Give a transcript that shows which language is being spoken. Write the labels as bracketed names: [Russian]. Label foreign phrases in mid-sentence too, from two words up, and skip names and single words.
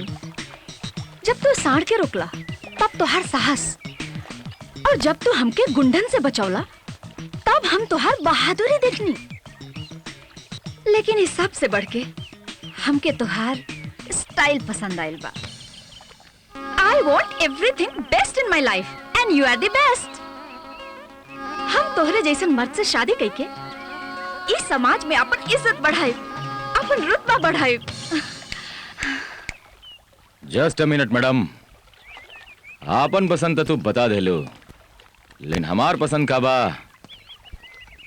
[Bhojpuri] जब तू साड़ के रोकला तब तोहार साहस। और जब तू हमके गुंडन से बचौला तब हम तोहार बहादुरी देखनी। लेकिन इस सब से बढ़ के हमके तोहार स्टाइल पसंद आयल बा। [English] I want everything best in my life and you are the best. [Bhojpuri] हम तोहरे जैसन मर्द से शादी करके इस समाज में अपन इज्जत बढ़ाए, अपन रुतबा बढ़ाए। [English] Just a minute madam, [Bhojpuri] आपन पसंद तो तू बता दे लो, लेकिन हमार पसंद का बा